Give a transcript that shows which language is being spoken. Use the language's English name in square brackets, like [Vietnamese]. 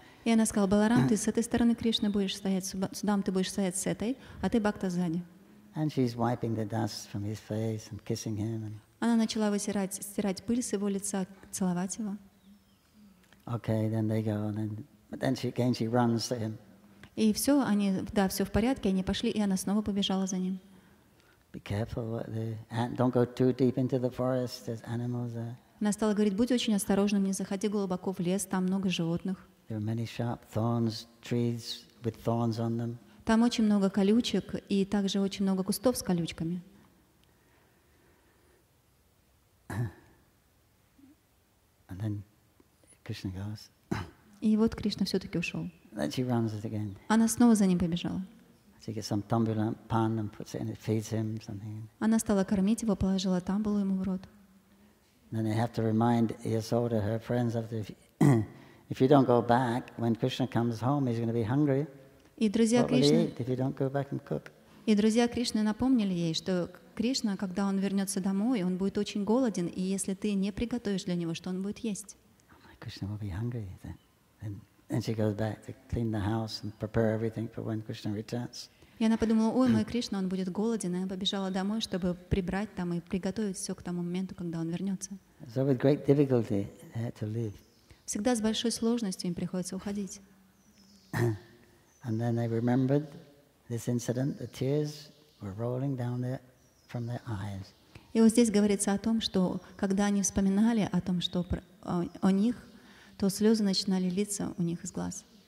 [Russian] И она сказала: Баларам, ты с этой стороны Кришны будешь стоять, Судам, ты будешь стоять с этой, а ты Бхакта сзади. [English] And she's wiping the dust from his face and kissing him. [Russian] Она начала стирать пыль с его лица, целовать его. [English] Okay, then they go, but then she runs to him. [Russian] И все, все в порядке, они пошли, и она снова побежала за ним. [English] Be careful, don't go too deep into the forest. There's animals there. [Russian] Она стала говорить: будь очень осторожным, не заходи глубоко в лес, там много животных. [English] There are many sharp thorns, trees with thorns on them. [Russian] Там очень много колючек и также очень много кустов с колючками. [English] And then Krishna goes. [Russian] И вот Кришна все-таки ушел. [English] Then she runs it again. [Russian] Она снова за ним побежала. [English] She gets some tambulan pan and puts it in, it feeds him something. [Russian] Она стала кормить его, положила тамбулу ему в рот. [English] Then they have to remind Yasoda, her friends, if you don't go back, when Krishna comes home, he's going to be hungry. [Russian] И друзья [English] What will he eat if you don't go back and cook? [Russian] И друзья Кришны напомнили ей, что Кришна, когда он вернется домой, он будет очень голоден, и если ты не приготовишь для него, что он будет есть? [English] Krishna will be hungry. Then she goes back to clean the house and prepare everything for when Krishna returns. [Russian] И она подумала: ой, мой Кришна, он будет голоден, и она побежала домой, чтобы прибрать там и приготовить все к тому моменту, когда он вернется. [English] So with great difficulty, they had to leave. [Russian] Всегда с большой сложностью им приходится уходить. [English] And then they remembered this incident. The tears were rolling down from their eyes. [Russian] И вот здесь говорится о том, что когда они вспоминали о том, что о них, то слезы начинали литься у них из глаз.